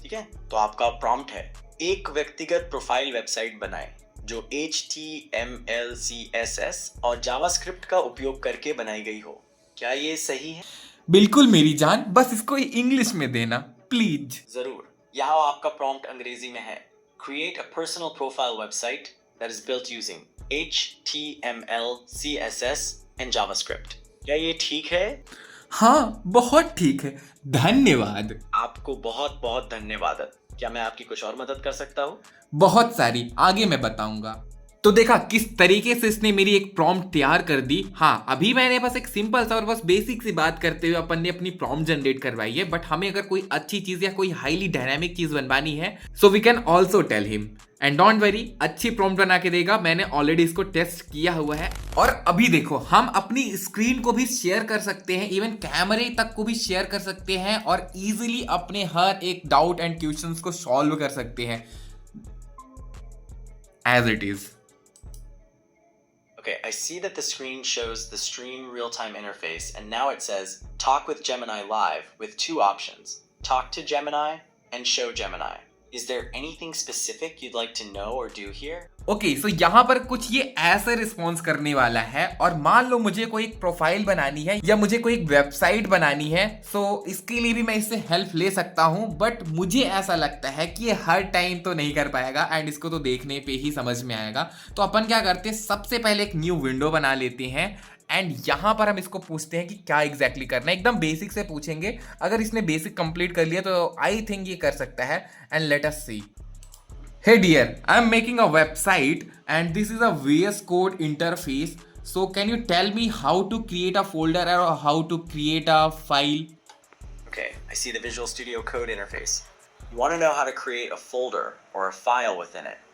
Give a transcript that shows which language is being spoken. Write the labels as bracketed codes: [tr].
[hi] ठीक है, तो आपका प्रॉम्प्ट है, एक व्यक्तिगत प्रोफाइल वेबसाइट बनाएं जो HTML, CSS और जावास्क्रिप्ट का उपयोग करके बनाई गई हो। क्या ये सही है? बिल्कुल मेरी जान, बस इसको इंग्लिश में देना प्लीज। जरूर, यहाँ आपका प्रॉम्प्ट अंग्रेजी में है। [en] Create a personal profile website that is built using HTML, CSS and JavaScript। [hi] क्या ये ठीक है? हाँ, बहुत ठीक है, धन्यवाद। आपको बहुत बहुत धन्यवाद। क्या मैं आपकी कुछ और मदद कर सकता हूँ? बहुत सारी, आगे मैं बताऊंगा। तो देखा किस तरीके से इसने मेरी एक प्रॉम्प्ट तैयार कर दी। हाँ, अभी मैंने बस एक सिंपल सा और बस बेसिक सी बात करते हुए अपन ने अपनी प्रॉम्प्ट जनरेट करवाई है, बट हमें अगर कोई अच्छी चीज या कोई हाईली डायनामिक चीज बनवानी है [en] so we can also tell him and don't worry, [hi] अच्छी प्रॉम्प्ट बना के देगा। मैंने ऑलरेडी इसको टेस्ट किया हुआ है। और अभी देखो, हम अपनी स्क्रीन को भी शेयर कर सकते हैं, इवन कैमरे तक को भी शेयर कर सकते हैं और इजीली अपने हर एक डाउट एंड क्वेश्चंस को सॉल्व कर सकते हैं [en] As it is. Okay, I see that the screen shows the stream real-time interface, and now it says Talk with Gemini Live with two options, Talk to Gemini and Show Gemini. Is there anything specific you'd like to know or do here? [hi] Okay, सो यहाँ पर कुछ ये ऐसे response करने वाला है। और मान लो मुझे कोई एक प्रोफाइल बनानी है या मुझे कोई एक वेबसाइट बनानी है, सो इसके लिए भी मैं इससे हेल्प ले सकता हूँ, बट मुझे ऐसा लगता है कि ये हर टाइम तो नहीं कर पाएगा एंड इसको तो देखने पे ही समझ में आएगा। तो अपन क्या करते हैं, सबसे पहले एक न्यू विंडो बना लेते हैं एंड यहाँ पर हम इसको पूछते हैं कि क्या एग्जैक्टली करना है। एकदम बेसिक से पूछेंगे, अगर इसने बेसिक कंप्लीट कर लिया तो आई थिंक ये कर सकता है। [en] And let us see. Hey dear, I'm making a website and this is a VS Code interface. So can you tell me how to create a folder or how to create a file? Okay, I see the Visual Studio Code interface. You want to know how to create a folder or a file within it.